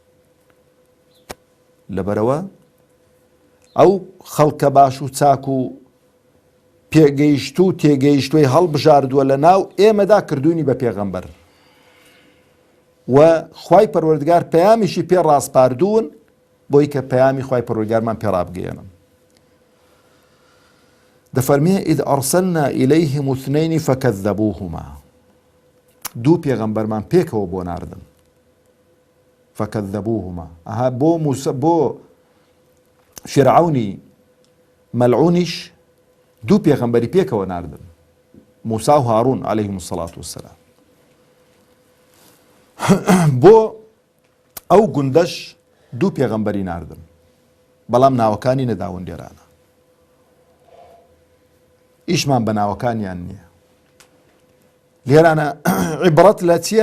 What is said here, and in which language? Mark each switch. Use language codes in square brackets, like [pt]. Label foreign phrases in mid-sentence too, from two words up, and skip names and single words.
[ckb] لەبەرەوە ئەو خەڵکە باش و چاک و پێگەیشت و تێگەیشتوی هەڵبژاردووە لە ناو ئێمەدا کردوونی بە پێغەمبەر و خوای پەروەردگار پەیامیشی پێ ڕاستپاردوون بۆی کە پەیامی خوای پەروەردگارمان پێ ڕابگەێنن دەفەرمێ [ar] إذ أرسلنا إليهم اثنين فكذبوهما [ckb] دوو پێغەمبەرمان پێکەوە بۆ ناردن فكذبوهما بۆ فرعونی مەلعونیش دوو پێغەمبەری پێکەوە ناردن موسا و هاڕون [ar] عەلەیهیمو السەڵات وەسەلام [ckb] بۆ ئەو گوندەش دوو پێغەمبەری ناردن بەڵام ناوەکانی نەداون لێرانە ئیشمان بە ناوەکانیان نییە لێرانە عیبرەت لە چییە؟